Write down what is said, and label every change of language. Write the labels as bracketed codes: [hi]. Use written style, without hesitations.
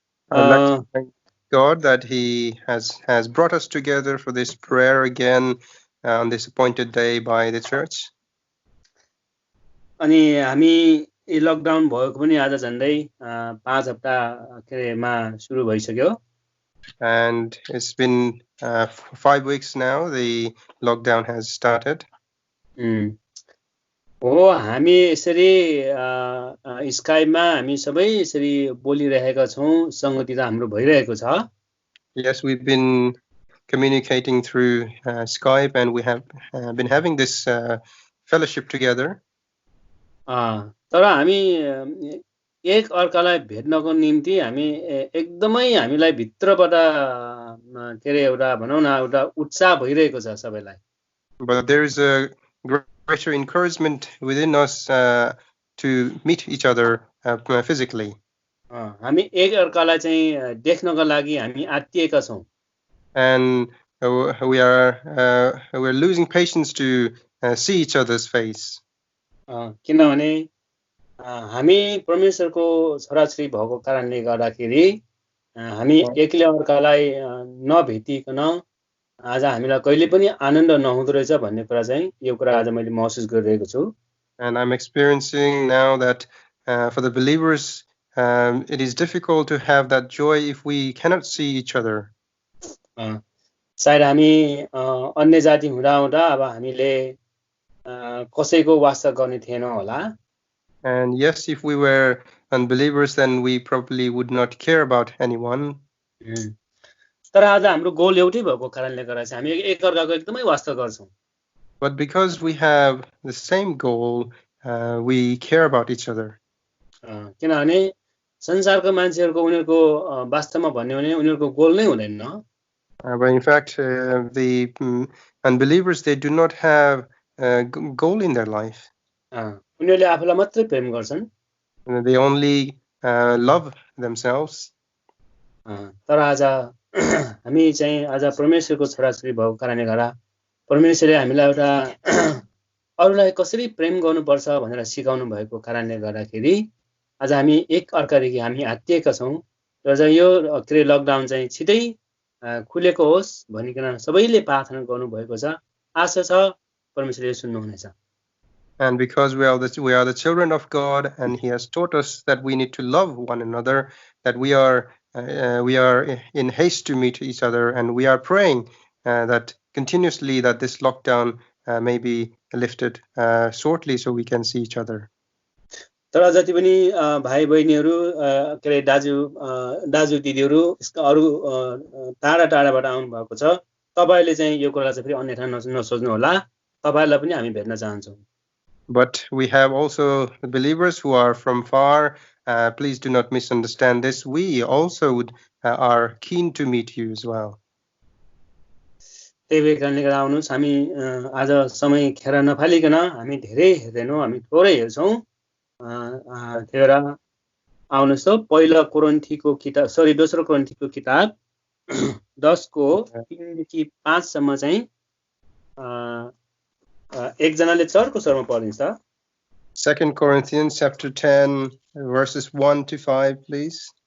[en] God that he has brought us together for this prayer again on this appointed day by the church. [ne] अनि हामी यो lockdown भएको पनि आज झन्डै 5 हप्ता मा सुरु भइसक्यो [en] and it's been 5 weeks now the lockdown has started. [ne] हो हामी यसरी स्काइपमा हामी सबै यसरी बोलिरहेका छौं संगति त हाम्रो भइरहेको छ. [en] Yes, we've been communicating through Skype and we have been having this fellowship together. [ne] तर हामी एक अर्कालाई भेट्नको निम्ति हामी एकदमै हामीलाई भित्रबाट के रे एउटा भनौं न एउटा उत्साह भइरहेको छ सबैलाई. [en] But there is a greater encouragement within us to meet each other physically. [ne] हामी एक अर्कालाई चाहिँ देख्नको लागि हामी आत्तिएका छौं. [en] And we are losing patience to see each other's face. [ne] किनभने हामी परमेश्वरको छोराछोरी भएको कारणले गर्दाखेरि हामी एकले अर्कालाई नभेटिकन आज हामीलाई कहिले पनि आनन्द नहुँदो रहेछ भन्ने कुरा चाहिँ यो कुरा आज मैले महसुस गरिरहेको छु. [en] And I'm experiencing now that for the believers it is difficult to have that joy if we cannot see each other. [ne] सायद हामी अन्य जाति हुँदा हुँदा अब हामीले कसैको वास्ता गर्ने थिएनौं होला. [en] And yes, if we were unbelievers then we probably would not care about anyone. [ne] तर आज हाम्रो गोल एउटै भएको कारणले गर्दा चाहिँ हामी एक अर्काको एकदमै वास्ता गर्छौं. [en] But because we have the same goal we care about each other. [ne] किनभने संसारको मान्छेहरुको उनीहरुको वास्तवमा भन्ने हो भने उनीहरुको गोल नै हुँदैन. [en] But in fact the unbelievers they do not have a goal in their life. [ne] उनीहरुले आफूलाई मात्रै प्रेम गर्छन्. [en] They only love themselves. [ne] तर आज हामी चाहिँ आज परमेश्वरको छोराछोरी भएको कारणले गर्दा परमेश्वरले हामीलाई एउटा अरूलाई कसरी प्रेम गर्नुपर्छ भनेर सिकाउनु भएको कारणले गर्दाखेरि आज हामी एक अर्कादेखि हामी आत्तिएका छौं र चाहिँ यो के लकडाउन चाहिँ छिटै खुलेको होस् भनिकन सबैले प्रार्थना गर्नु भएको छ. आशा छ परमेश्वरले सुन्नु हुनेछ. [en] And because we are the children of God and he has taught us that we need to love one another, that we are in haste to meet each other, and we are praying that continuously that this lockdown may be lifted shortly so we can see each other. [ne] तर जति पनि भाइ बहिनीहरु के रे दाजु दिदीहरु अरु टाढा टाढाबाट आउनु भएको छ तपाईहरुले चाहिँ यो कुरा चाहिँ फेरि अन्यथा नसोच्नु होला. तपाईहरुलाई पनि हामी भेट्न चाहन्छौं. [en] But we have also the believers who are from far. Please do not misunderstand this. We also are keen to meet you as well. [ne] त्यही कारणले गर्दा आउनुस् हामी आज समय खेर नफालिकन हामी धेरै हेर्दैनौं हामी थोरै हेर्छौं. त्यही आउनुस् त पहिलो कोरिन्थीको किताब दोस्रो कोरिन्थीको किताब 10 को 3 देखि 5 सम्म चाहिँ एकजनाले चर्को स्वरमा पढिन्छ. [en] 2 Corinthians chapter 10 verses 1 to 5 please.